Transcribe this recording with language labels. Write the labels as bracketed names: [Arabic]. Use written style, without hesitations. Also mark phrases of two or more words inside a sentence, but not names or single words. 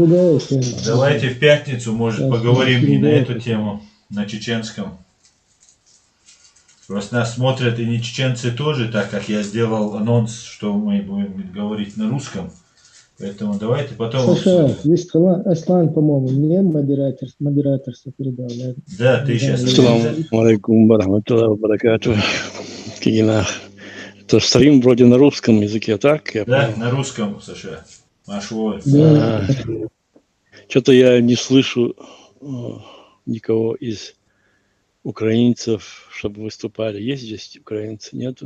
[Russian] Давайте в пятницу, может, поговорим и на эту тему, на чеченском. Просто нас смотрят и не чеченцы тоже, так как я сделал анонс, что мы будем говорить на русском. Поэтому давайте потом... Слушай, есть Аслан, по-моему, мне модераторство передал. Да, ты сейчас... [Arabic] السلام عليكم ورحمة الله وبركاته. [Russian] Это стрим вроде на русском языке, так? Да, на русском, Саша. Машой. Да. Что-то я не слышу никого из украинцев, чтобы выступали. Есть здесь украинцы? Нету?